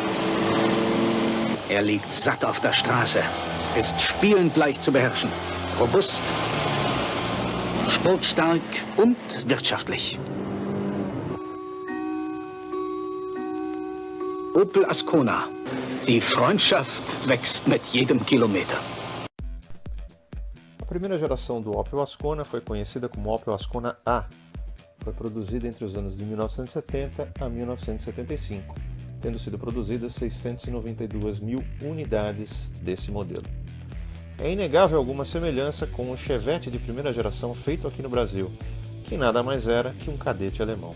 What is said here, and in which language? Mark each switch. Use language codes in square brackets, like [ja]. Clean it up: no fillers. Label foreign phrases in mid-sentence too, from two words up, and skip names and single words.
[de] Er liegt satt auf der Straße, ist spielend leicht zu beherrschen, robust, sportstark und wirtschaftlich. Opel Ascona. Die Freundschaft wächst mit jedem Kilometer. [pt] A primeira geração do Opel Ascona foi conhecida como Opel Ascona A. Foi produzida entre os anos de 1970 a 1975, tendo sido produzidas 692 mil unidades desse modelo. É inegável alguma semelhança com o Chevette de primeira geração feito aqui no Brasil, que nada mais era que um cadete alemão.